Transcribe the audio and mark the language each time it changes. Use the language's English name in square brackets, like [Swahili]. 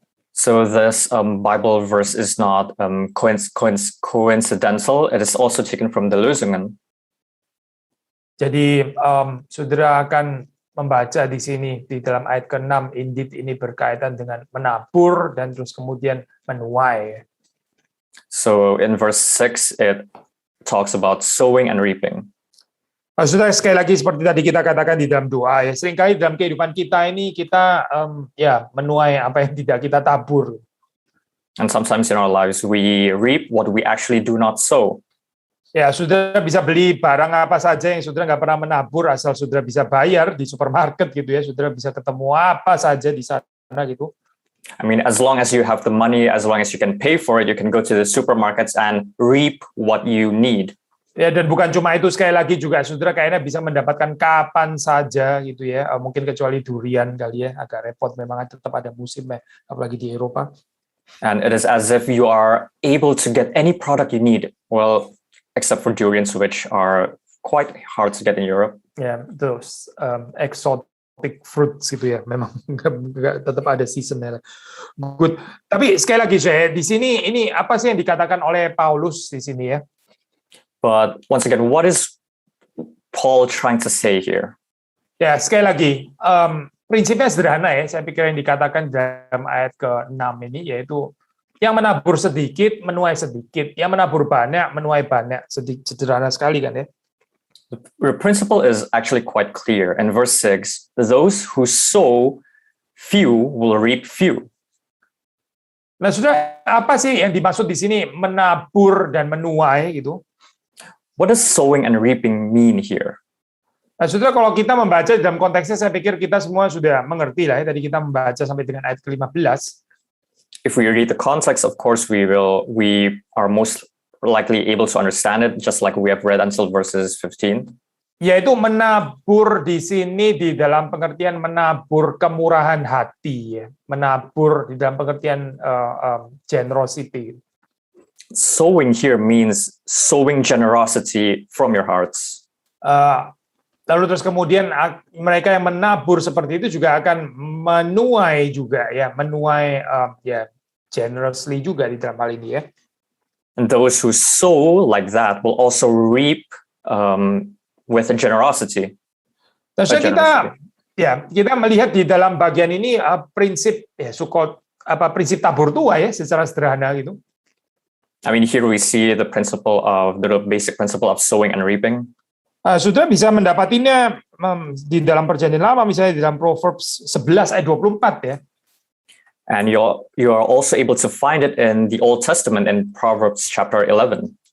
[English] So this Bible verse is not coincidental, it is also taken from the Losungan. [Indonesian] Jadi saudara akan membaca di sini, di dalam ayat ke-6, indeed ini berkaitan dengan menabur dan terus kemudian menuai. [English] So in verse 6, it talks about sowing and reaping. [Indonesian] Saudara, sekali lagi seperti tadi kita katakan di dalam doa ya, seringkali dalam kehidupan kita ini kita menuai apa yang tidak kita tabur. [English] And sometimes in our lives we reap what we actually do not sow. [Indonesian] Ya, saudara bisa beli barang apa saja yang saudara nggak pernah menabur, asal saudara bisa bayar di supermarket gitu ya, saudara bisa ketemu apa saja di sana gitu. [English] I mean, as long as you have the money, as long as you can pay for it, you can go to the supermarkets and reap what you need. [Indonesian] Ya, dan bukan cuma itu, sekali lagi juga saudara kayaknya bisa mendapatkan kapan saja gitu ya. Mungkin kecuali durian kali ya, agak repot memang tetap ada musimnya, apalagi di Eropa. [English] And it is as if you are able to get any product you need. Well, except for durians, which are quite hard to get in Europe. [Indonesian] Ya, [English] those exotic fruits [Indonesian] gitu ya, memang tetap ada seasonnya. [English] Good. [Indonesian] Tapi sekali lagi saya di sini ini apa sih yang dikatakan oleh Paulus di sini ya? [English] But once again, what is Paul trying to say here? [Indonesian] Ya, sekali lagi, prinsipnya sederhana ya, saya pikir yang dikatakan dalam ayat ke-6 ini, yaitu yang menabur sedikit, menuai sedikit, yang menabur banyak, menuai banyak. Sederhana sekali kan ya. [English] The principle is actually quite clear. In verse 6, those who sow few will reap few. [Indonesian] Nah, sudah apa sih yang dimaksud di sini menabur dan menuai gitu? [English] What does sowing and reaping mean here? [Indonesian] Nah, saudara, kalau kita membaca dalam konteksnya, saya pikir kita semua sudah mengerti lah ya. Tadi kita membaca sampai dengan ayat ke-15. [English] If we read the context, of course, we are most likely able to understand it, just like we have read until verses 15. [Indonesian] Yaitu menabur di sini di dalam pengertian menabur kemurahan hati, ya. Menabur di dalam pengertian generosity. [English] Sowing here means sowing generosity from your hearts. [Indonesian] Lalu terus kemudian mereka yang menabur seperti itu juga akan menuai juga ya, menuai ya generously juga di dalam hal ini ya. [English] And those who sow like that will also reap with generosity. [Indonesian] Terus kita melihat di dalam bagian ini prinsip ya prinsip tabur tuai ya secara sederhana gitu. [English] I mean, here we see the basic principle of sowing and reaping. [Indonesian] Sudah bisa mendapatinya di dalam Perjanjian Lama, misalnya di dalam Proverbs 11 ayat 24 ya. [English] And you are also able to find it in the Old Testament in Proverbs chapter 11.